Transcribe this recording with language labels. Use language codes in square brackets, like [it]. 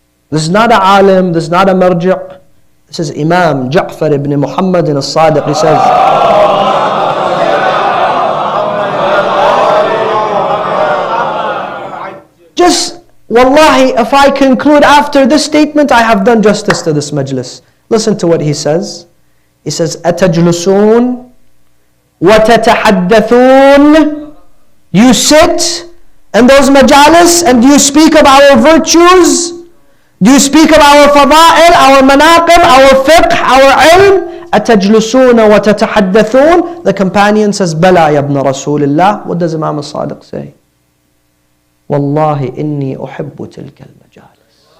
[en] This is not a alim, this is not a marji'. This is Imam Ja'far ibn Muhammad al-Sadiq. He says, just, wallahi, if I conclude after this statement, I have done justice to this majlis. Listen to what he says. [ar] He says, أتجلسون وتتحدثون? [en] You sit in those majalis and do you speak of our virtues? Do you speak of our fada'il, our manaqib, our fiqh, our ilm? [ar] أتجلسون وتتحدثون? [en] The companion says, [ar] بلى يا ابن رسول الله. [en] What does Imam al-Sadiq say? [ar] والله إني أحب تلك المجالس.